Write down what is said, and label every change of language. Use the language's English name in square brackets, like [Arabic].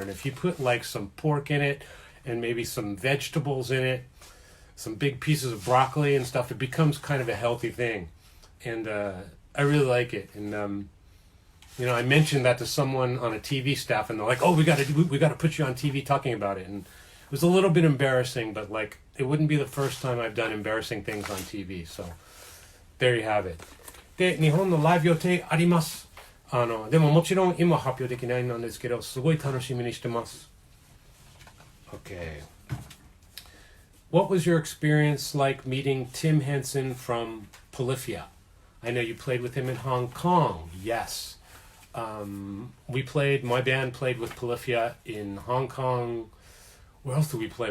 [English] And if you put like some pork in it and maybe some vegetables in it, some big pieces of broccoli and stuff, it becomes kind of a healthy thing. And I really like it. And I mentioned that to someone on a TV staff, and they're like, "Oh, we got to put you on TV talking about it." And it was a little bit embarrassing, but like it wouldn't be the first time I've done embarrassing things on TV. So there you have it. [Japanese] で、日本のライブ予定あります。でももちろん今発表できないんですけど、すごい楽しみにしてます。 [English] Okay. What was your experience like meeting Tim Henson from Polyphia? I know you played with him in Hong Kong. Yes. My band played with Polyphia in Hong Kong. Where else did we play?